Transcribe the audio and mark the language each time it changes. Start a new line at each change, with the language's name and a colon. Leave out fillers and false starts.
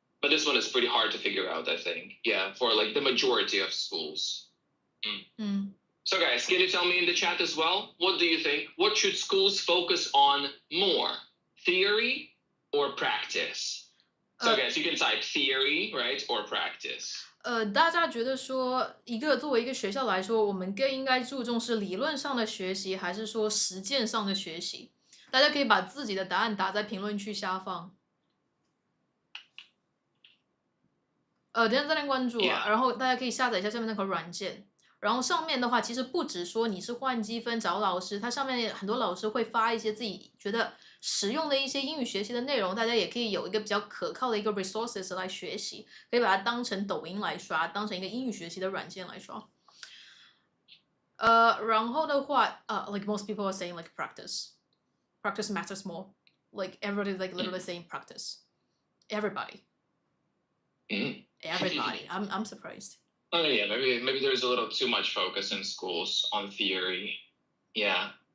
English: But this one is pretty hard to figure out, I think. Yeah, for like the majority of schools. So guys, can you tell me in the chat as well? What do you think? What should schools focus on more? Theory or practice? So guys, you can type theory, right? Or practice.
Chinese: 大家觉得说作为一个学校来说，我们更应该注重是理论上的学习，还是说实践上的学习？大家可以把自己的答案打在评论区下方。点赞、赞关注啊，然后大家可以下载一下下面那个软件。然后上面的话，其实不只说你是换积分找老师，它上面很多老师会发一些自己觉得实用的一些英语学习的内容，大家也可以有一个比较可靠的一个 resources 来学习，可以把它当成抖音来刷，当成一个英语学习的软件来刷。然后的话，
English: like most people are saying like practice matters more. Like everybody is like literally saying practice. Everybody. Everybody. I'm surprised. Oh yeah, maybe there's a little too much focus in schools on theory. Yeah.